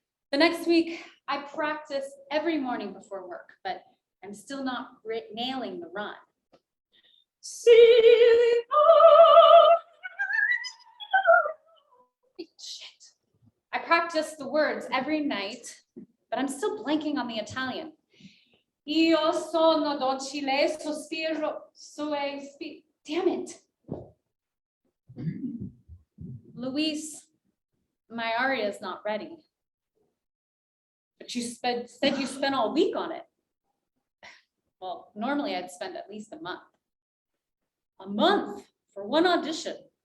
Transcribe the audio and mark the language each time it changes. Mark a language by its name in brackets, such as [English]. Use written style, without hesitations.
[English] The next week, I practice every morning before work, but I'm still not nailing the run. Shit. I practice the words every night, but I'm still blanking on the Italian. [Italian] Io sono docile, sospiro, [English] damn it. Luis, my aria is not ready. But you said you spent all week on it. Well, normally I'd spend at least a month. A month for one audition.